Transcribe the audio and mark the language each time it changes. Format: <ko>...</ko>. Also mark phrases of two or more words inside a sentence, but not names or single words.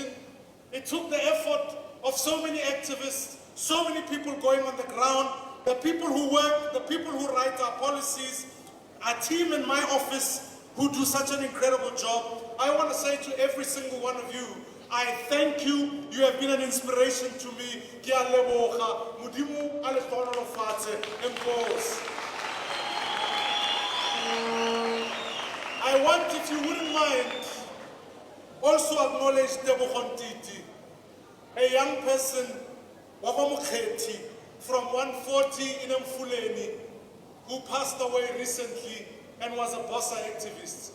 <en>It took the effort of so many activists, so many people going on the ground, the people who work, the people who write our policies, our team in my office who do such an incredible job. I want to say to every single one of you, I thank you. You have been an inspiration to me.</en> <tn>Ke a leboga. Modimo a le tlhono fatshe.</tn> <xh>Enkosi.</xh> <en>I want, if you wouldn't mind, also acknowledge Tebogo Ntiti, a young person from 140 in Mfuleni, who passed away recently and was a BoSa activist.</en>